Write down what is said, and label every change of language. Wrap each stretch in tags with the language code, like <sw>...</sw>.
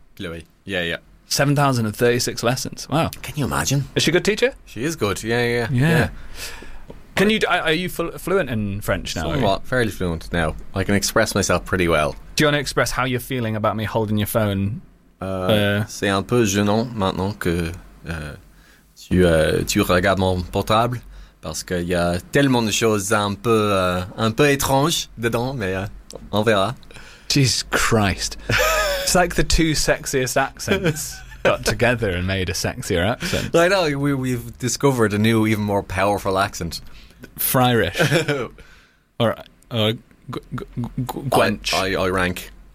<en>Chloe. Yeah. 7,036 lessons. Wow. Can you imagine? Is she a good teacher? She is good. Yeah. Yeah. Can you? Are you fluent in French now? Somewhat. Fairly fluent now. I can express myself pretty well. Do you want to express how you're feeling about me holding your phone?</en> <fr>C'est un peu gênant maintenant que tu regardes mon portable. Parce qu'il y a tellement de choses un peu étranges dedans, mais on verra.</fr> <en>Jesus Christ. It's like the two sexiest accents got together and made a sexier accent. I know, we've discovered a new, even more powerful accent. Fryrish. Or Gwench.</en>